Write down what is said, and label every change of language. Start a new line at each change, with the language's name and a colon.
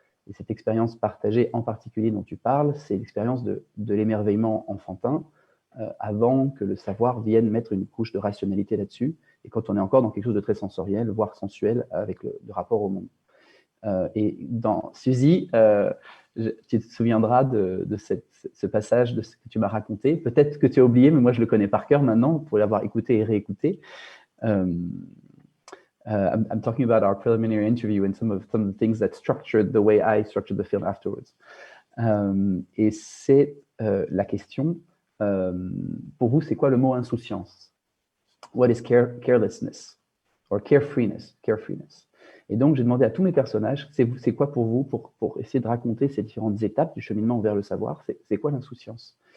French: Et cette expérience partagée en particulier dont tu parles, c'est l'expérience de l'émerveillement enfantin, avant que le savoir vienne mettre une couche de rationalité là-dessus, et quand on est encore dans quelque chose de très sensoriel, voire sensuel, avec le rapport au monde. Et dans Suzy, tu te souviendras de ce passage de ce que tu m'as raconté. Peut-être que tu as oublié, mais moi je le connais par cœur maintenant, pour l'avoir écouté et réécouté.
English: I'm talking about our preliminary interview and some of the things that structured the way I structured the film afterwards.
French: Et c'est la question, pour vous, c'est quoi le mot insouciance?
English: What is carelessness? Or carefreeness?
French: Et donc, j'ai demandé à tous mes personnages, c'est quoi pour vous, pour essayer de raconter ces différentes étapes du cheminement vers le savoir, c'est quoi l'insouciance?